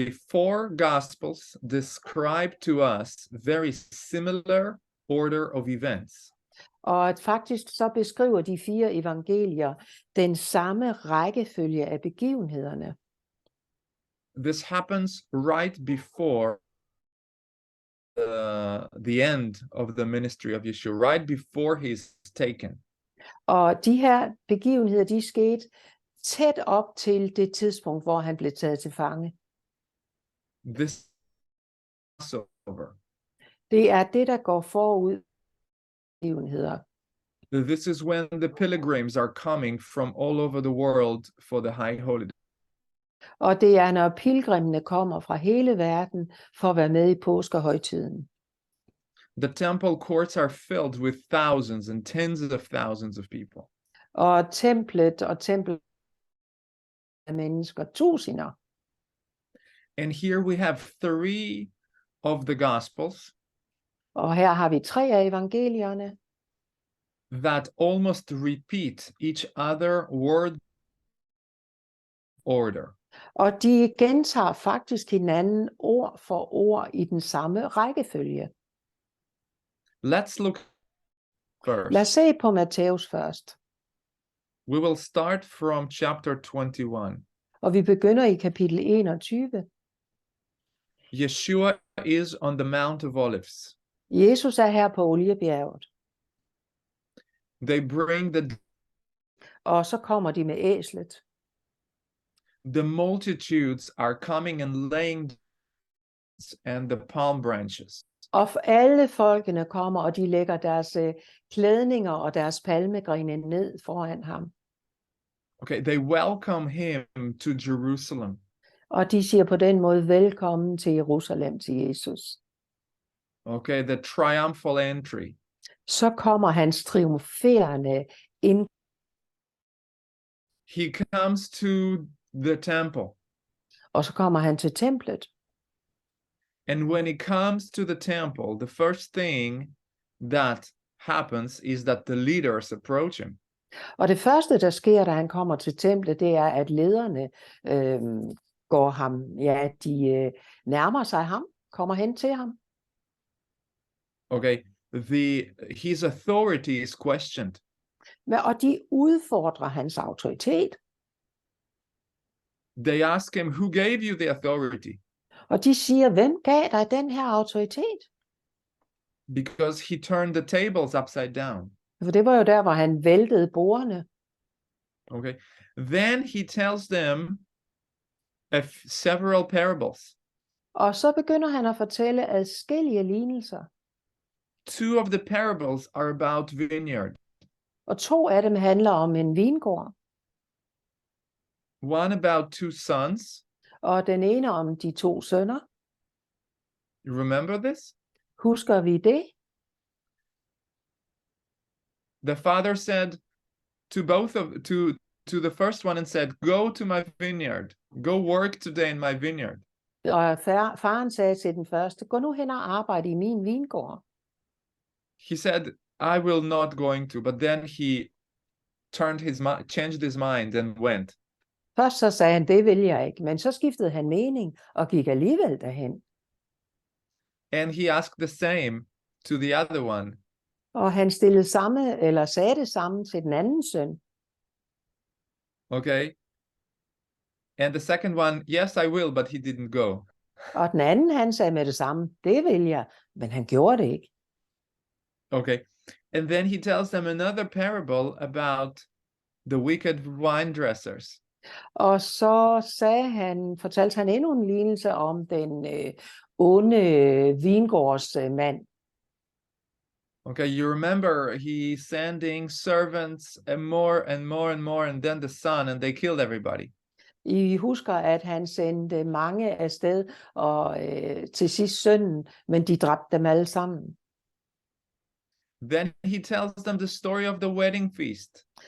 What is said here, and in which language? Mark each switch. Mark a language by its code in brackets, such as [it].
[en] 4 Gospels describe to us very similar order of events. [da] Og faktisk så beskriver de 4 evangelier den samme rækkefølge af begivenhederne. [en] This happens right before the end of the ministry of Yeshua, right before he's taken. [da] Og de her begivenheder, de skete tæt op til det tidspunkt, hvor han blev taget til fange. [en] This Passover. [da] Det er det, der går forud begivenheder. [en] This is when the pilgrims are coming from all over the world for the high holiday. [da] Og det er, når pilgrimene kommer fra hele verden for at være med i påskehøjtiden. [en] The temple courts are filled with thousands and tens of thousands of people. [da] Og templet af mennesker, tusinder. [en] And here we have 3 of the Gospels [da] Og her har vi 3 af evangelierne, [en] that almost repeat each other word order. [da] og de gentager faktisk hinanden ord for ord i den samme rækkefølge. [en] Let's look [da] Lad os [en] first. [da] se på Matthæus først. [en] We will start from chapter 21. [da] Og vi begynder i kapitel 21. [en] Yeshua is on the Mount of Olives. [da] Jesus er her på Oliebjerget, [en] They bring [da] og så kommer de med æslet. [en] the multitudes are coming and laying and the palm branches. [da] Og alle folkene kommer, og de lægger deres klædninger og deres palmegrene ned foran ham. [en] Okay, they welcome him to Jerusalem. [da] Og de siger på den måde velkommen til Jerusalem, til Jesus. [en] Okay, the triumphal entry. [da] Så kommer hans triumferende ind. [en] He comes to the temple. [da] Og så kommer han til templet. [en] And when he comes to the temple, the first thing that happens is that the leaders approach him. [da] Og det første, der sker, da han kommer til templet, det er, at lederne går ham, ja, de nærmer sig ham, kommer hen til ham. [en] Okay, his authority is questioned. [da] Og de udfordrer hans autoritet. [en] They ask him, who gave you the authority? [da] Og de siger, hvem gav dig den her autoritet? [en] Because he turned the tables upside down. [da] For det var jo der, hvor han væltede bordene. [en] Okay, then he tells them several parables. [da] Og så begynder han at fortælle adskillige lignelser. [en] 2 of the parables are about vineyard. [da] Og 2 af dem handler om en vingård. [en] One about 2 sons. [da] Og den ene om de 2 sønner. [en] You remember this? [da] Husker vi det? [en] The father said to the first one and said, go to my vineyard. Go work today in my vineyard. [da] Og faren sagde til den første, gå nu hen og arbejde i min vingård. [en] He said, I will not going to, but then he changed his mind and went. [da] Først så sagde han, det vil jeg ikke, men så skiftede han mening og gik alligevel derhen. [en] And he asked the same to the other one. [da] Og han stillede sagde det samme til den anden søn. [en] Okay. And the second one, yes, I will, but he didn't go. [da] Og den anden, han sagde med det samme, det vil jeg, men han gjorde det ikke. [en] Okay. And then he tells them another parable about the wicked vine dressers. [da] Og så fortalte han endnu en lignelse om den onde vingårdsmand. [en] Okay, you remember he's sending servants and more and more and more, and then the son, and they killed everybody. [da] I husker, at han sendte mange afsted, og til sidst sønnen, men de dræbte dem alle sammen. [en] Then he tells them the story of the wedding feast.